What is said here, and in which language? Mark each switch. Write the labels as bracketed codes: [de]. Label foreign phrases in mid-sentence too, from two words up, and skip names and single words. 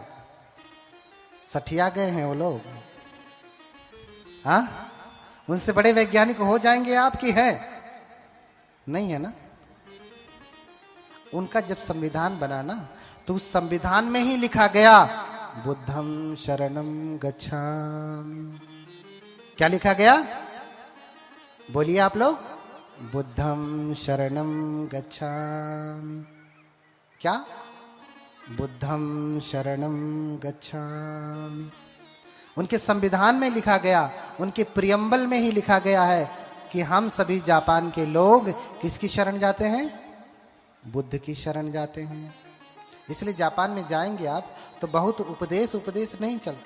[hi] सठिया गए हैं वो लोग। हाँ? उनसे बड़े वैज्ञानिक हो जाएंगे आप की है? नहीं है ना। उनका जब संविधान बना ना, तो उस संविधान में ही लिखा गया [pi] बुद्धम शरणम गच्छामि। [hi] क्या लिखा गया? बोलिए आप लोग। [pi] बुद्धम शरणम गच्छामि। क्या? बुद्धम शरणम गच्छामि। [hi] उनके संविधान में लिखा गया, उनके प्रियम्बल में ही लिखा गया है कि हम सभी जापान के लोग किसकी शरण जाते हैं? बुद्ध की शरण जाते हैं। इसलिए जापान में जाएंगे आप तो बहुत उपदेश नहीं चलता।